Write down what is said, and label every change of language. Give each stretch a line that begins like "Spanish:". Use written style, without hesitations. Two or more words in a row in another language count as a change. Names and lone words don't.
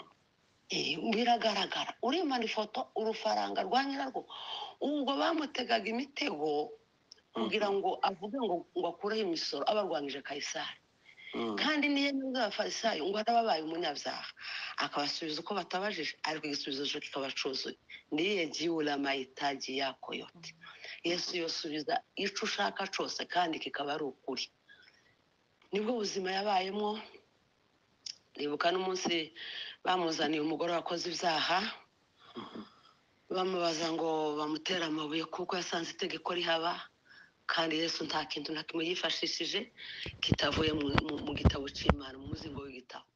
Kinyarwanda: Biragaragara urimana ifoto urufaranga rwa nyirarwo. Ubwo bamutegaga imitego kugira ngo avuge ngo akureho imisoro abarwanyije Kayisari. Kandi niyo nubwo abafarisayo ngo arababaye umunyabyaha akabasubiza uko batabajije ariko igisubizo cyo kikaba cyuzuye.
Swahili: Ndiye jiula mahitaji yako yote.
Kinyarwanda: Yesu yosubiza icyo ushaka cyose kandi kikaba ari ukuri. Nibwo buzima yabayemo. Ndibuka n'umunsi bamuzaniye umugore wakoze ibyaha bamubaza ngo bamutera amabuye kuko yasanze itegeko rihaba kandi Yesu nta kintu na kimwe yifashishije kitavuye mu gitabo cy'Imana, mu muzingo w'igitabo.